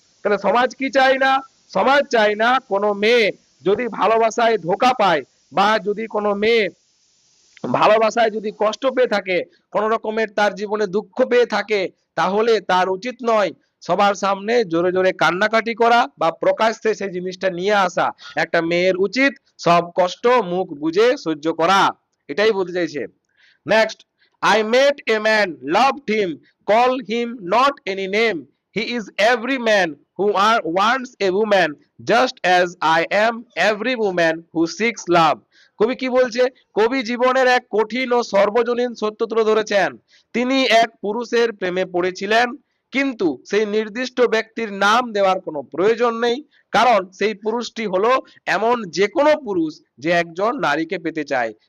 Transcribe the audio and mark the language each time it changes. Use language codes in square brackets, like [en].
[bn] তাহলে সমাজ কি চায় না, সমাজ চায় না কোনো মেয়ে যদি ভালোবাসায় ধোঁকা পায় বা যদি কোনো মেয়ে ভালোবাসায় যদি কষ্ট পেয়ে থাকে, কোন রকমের তার জীবনে দুঃখ পেয়ে থাকে, তাহলে তার উচিত নয় সবার সামনে জোরে জোরে কান্নাকাটি করা বা প্রকাশ্যে সেই জিনিসটা নিয়ে আসা। একটা মেয়ের উচিত সব কষ্ট মুখ বুঝে সহ্য করা। এটাই বলতে চাইছে। [en] Next, I met a man, loved him, call him not any name. He is every man who wants a woman, just as I am every woman who seeks love. [bn] কবি কি বলছে, কবি জীবনের এক কঠিন ও সর্বজনীন সত্য তুলে ধরেছেন। তিনি এক পুরুষের প্রেমে পড়েছিলেন, কিন্তু সেই নির্দিষ্ট ব্যক্তির নাম দেওয়ার কোনো প্রয়োজন নেই, কারণ সেই পুরুষটি হলো এমন যে কোনো পুরুষ যে একজন নারীকে পেতে চায়।